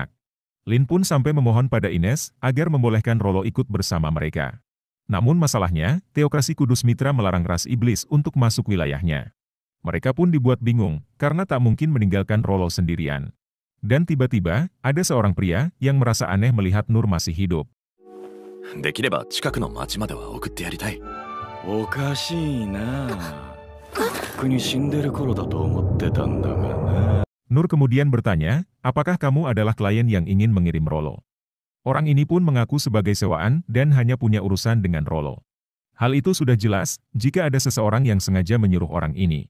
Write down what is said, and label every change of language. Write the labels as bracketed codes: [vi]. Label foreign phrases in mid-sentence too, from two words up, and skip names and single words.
[id] Lin pun sampai memohon pada Ines agar membolehkan Rollo ikut bersama mereka. Namun masalahnya, teokrasi Kudus Mitra melarang ras iblis untuk masuk wilayahnya. Mereka pun dibuat bingung karena tak mungkin meninggalkan Rollo sendirian. Dan tiba-tiba, ada seorang pria yang merasa aneh melihat Nur masih hidup. [ja] できれば近くの町までは送ってやりたい。おかしいな。 [id] Nur kemudian bertanya, apakah kamu adalah klien yang ingin mengirim Rollo? Orang ini pun mengaku sebagai sewaan dan hanya punya urusan dengan Rollo. Hal itu sudah jelas jika ada seseorang yang sengaja menyuruh orang ini.